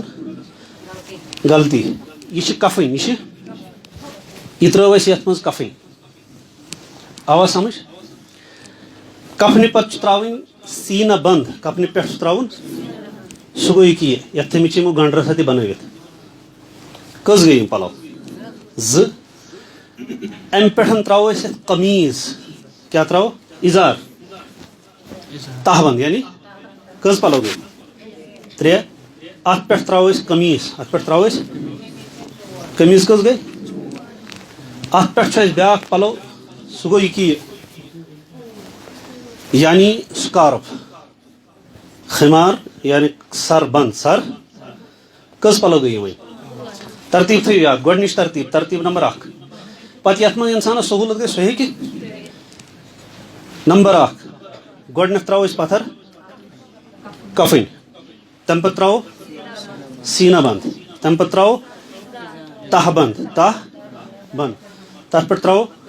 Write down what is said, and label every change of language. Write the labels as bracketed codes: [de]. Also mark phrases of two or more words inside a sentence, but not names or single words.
[ks] غلطی یہِ چھِ کفٕنۍ یہِ ترٲو اَسہِ یتھ منٛز کفٕنۍ آوا سمجھ کفنہِ پتہٕ چھُ تراوٕنۍ سیٖنہ بنٛد کفنہِ پٮ۪ٹھ چھُ تراوُن سُہ گوٚو یہِ کہِ یتھ تھٲیمٕتۍ چھِ یِمو گنڈٕ رژھا تہِ بنٲوِتھ کٔژ گٔے یِم پلو 2 امہِ پٮ۪ٹھ تراوو أسۍ یتھ قمیٖض کیٛاہ تراوو اِزار تہبند یعنی کٔژ پلو گٔے 3 اتھ پٮ۪ٹھ تراوو أسۍ قمیٖض اتھ پٮ۪ٹھ تراوو أسۍ قمیٖض کٔژ گٔے اتھ پٮ۪ٹھ چھُ اَسہِ بیٛاکھ پلو سُہ گوٚو یہِ کہِ یعنی سکارف خمار یعنی سر بند سر کٔژ پلو گٔے وۄنۍ ترتیٖب تھٲیِو یاد گۄڈنِچ ترتیٖب نمبر 1 پتہٕ یتھ منٛز انسانس سہوٗلت گژھِ سُہ ہیٚکہِ نمبر 1 گۄڈنیتھ تراوو أسۍ پتھر کفٕنۍ تمہِ پتہٕ تراوو سیٖنہ بنٛد تمہِ پتہٕ تراوو تہ بنٛد تتھ پٮ۪ٹھ تراوو